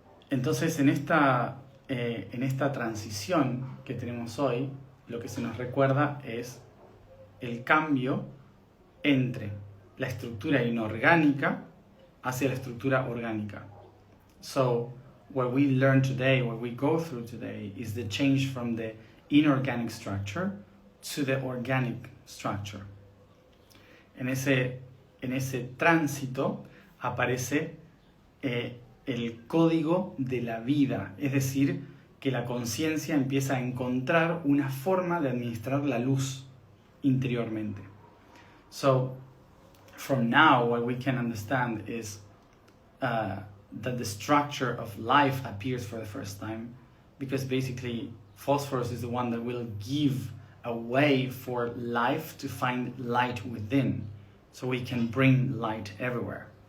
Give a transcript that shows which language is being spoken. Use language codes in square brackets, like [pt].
[es] Entonces, en esta transición que tenemos hoy, lo que se nos recuerda es el cambio entre la estructura inorgánica hacia la estructura orgánica. [en] So, what we learn today, what we go through today, is the change from the inorganic structure to the organic structure. [es] En ese tránsito aparece el código de la vida, es decir, que la conciencia empieza a encontrar una forma de administrar la luz interiormente. [en] So, from now, what we can understand is that the structure of life appears for the first time, because basically phosphorus is the one that will give a way for life to find light within, so we can bring light everywhere.